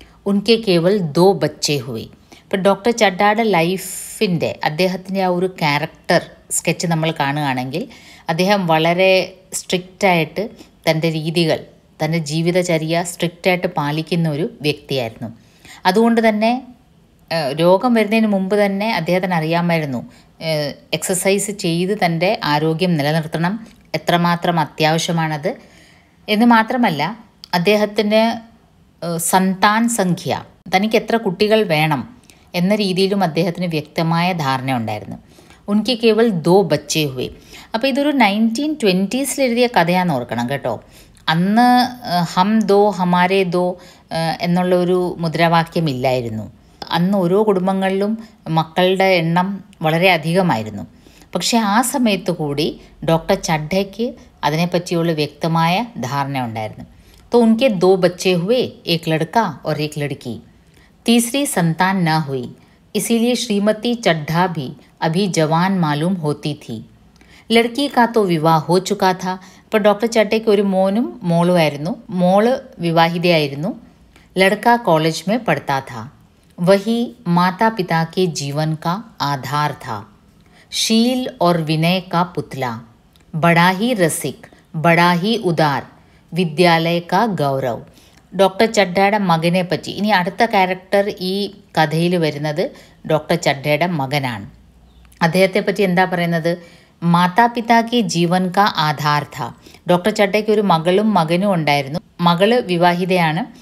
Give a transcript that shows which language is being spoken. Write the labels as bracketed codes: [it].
[hi] उनके केवल 2 बच्चे हुए. [ml] ഇപ്പോൾ ഡോക്ടർ ചഡ്ഡയുടെ ലൈഫിൻ്റെ അദ്ദേഹത്തിൻ്റെ ആ ഒരു ക്യാരക്ടർ സ്കെച്ച് നമ്മൾ കാണുകയാണെങ്കിൽ അദ്ദേഹം വളരെ സ്ട്രിക്റ്റായിട്ട് തൻ്റെ രീതികൾ, തൻ്റെ ജീവിതചര്യ സ്ട്രിക്റ്റായിട്ട് പാലിക്കുന്ന ഒരു വ്യക്തിയായിരുന്നു. അതുകൊണ്ട് തന്നെ രോഗം വരുന്നതിന് മുമ്പ് തന്നെ അദ്ദേഹത്തിന് അറിയാമായിരുന്നു എക്സസൈസ് ചെയ്ത് തൻ്റെ ആരോഗ്യം നിലനിർത്തണം, എത്രമാത്രം അത്യാവശ്യമാണത് എന്ന് മാത്രമല്ല അദ്ദേഹത്തിന് സന്താൻ സംഖ്യ, തനിക്ക് എത്ര കുട്ടികൾ വേണം എന്ന രീതിയിലും അദ്ദേഹത്തിന് വ്യക്തമായ ധാരണ ഉണ്ടായിരുന്നു. [hi] ഉൻക്ക് കേവൽ 2 ബച്ചേ ഹുവേ. [ml] അപ്പോൾ ഇതൊരു 1920s എഴുതിയ കഥയാണെന്ന് ഓർക്കണം കേട്ടോ. അന്ന് [hi] ഹം ദോ ഹമാരേ ദോ [ml] എന്നുള്ളൊരു മുദ്രാവാക്യമില്ലായിരുന്നു. അന്ന് ഓരോ കുടുംബങ്ങളിലും മക്കളുടെ എണ്ണം വളരെ അധികമായിരുന്നു. പക്ഷേ ആ സമയത്ത് കൂടി ഡോക്ടർ ചഡ്ഡയ്ക്ക് അതിനെപ്പറ്റിയുള്ള വ്യക്തമായ ധാരണ ഉണ്ടായിരുന്നു. [hi] तो उनके 2 बच्चे हुए, एक लड़का और एक लड़की. तीसरी संतान न हुई, इसीलिए श्रीमती चड्ढा भी अभी जवान मालूम होती थी. लड़की का तो विवाह हो चुका था. [ml] അപ്പോൾ ഡോക്ടർ ചഡ്ഡയ്ക്ക് ഒരു മോനും മോളുമായിരുന്നു. മോള് വിവാഹിതയായിരുന്നു. [hi] लड़का कॉलेज में पढ़ता था. वही माता पिता के जीवन का आधार था. शील और विनय का पुतला, बड़ा ही रसिक, बड़ा ही उदार, വിദ്യാലയ കാ ഗൗരവ്. [ml] ഡോക്ടർ ചഡ്ഡയുടെ മകനെ പറ്റി ഇനി അടുത്ത ക്യാരക്ടർ ഈ കഥയിൽ വരുന്നത് ഡോക്ടർ ചഡ്ഡയുടെ മകനാണ്. അദ്ദേഹത്തെ പറ്റി എന്താ പറയുന്നത്? [hi] മാതാപിതാക്ക് ജീവൻ കാ ആധാർ ഥ. [ml] ഡോക്ടർ ചഡ്ഡയ്ക്ക് ഒരു മകളും മകനും ഉണ്ടായിരുന്നു. മകള് വിവാഹിതയാണ്.